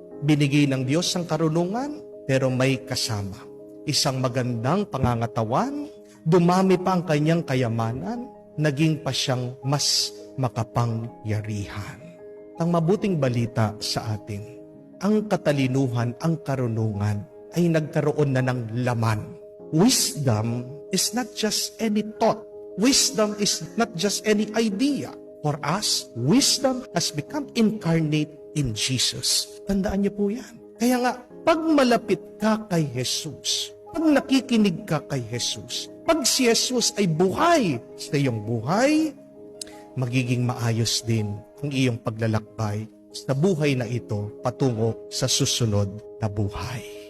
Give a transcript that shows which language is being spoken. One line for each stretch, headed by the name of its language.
Filipino: Binigay ng Diyos ang karunungan, pero may kasama isang magandang pangangatawan, dumami pa ang kanyang kayamanan, naging pa siyang mas makapangyarihan. Ang mabuting balita sa atin, ang katalinuhan, ang karunungan ay nagkaroon na ng laman.
English: Wisdom is not just any thought. Wisdom is not just any idea. For us, wisdom has become incarnate in Jesus.
Filipino: Tandaan niyo po yan. Kaya nga, pag malapit ka kay Jesus, pag nakikinig ka kay Jesus, pag si Jesus ay buhay sa iyong buhay, magiging maayos din ang iyong paglalakbay sa buhay na ito patungo sa susunod na buhay.